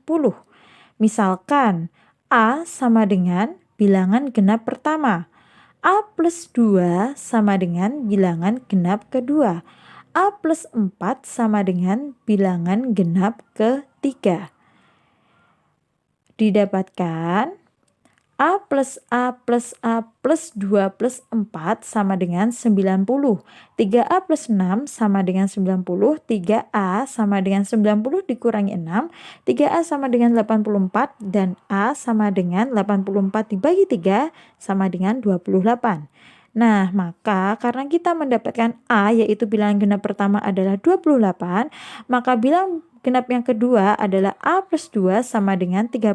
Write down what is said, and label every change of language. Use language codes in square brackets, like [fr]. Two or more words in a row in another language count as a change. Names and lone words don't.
[id] Misalkan, A sama dengan bilangan genap pertama. A plus 2 sama dengan bilangan genap kedua. A plus 4 sama dengan bilangan genap ketiga. Didapatkan A plus A plus A plus 2 plus 4 sama dengan 90. 3A plus 6 sama dengan 90. 3A sama dengan 90 dikurangi 6. 3A sama dengan 84 dan A sama dengan 84 dibagi 3 sama dengan 28. Nah, maka karena kita mendapatkan A yaitu bilangan genap pertama adalah 28, maka bilangan genap yang kedua adalah A plus 2 sama dengan 30.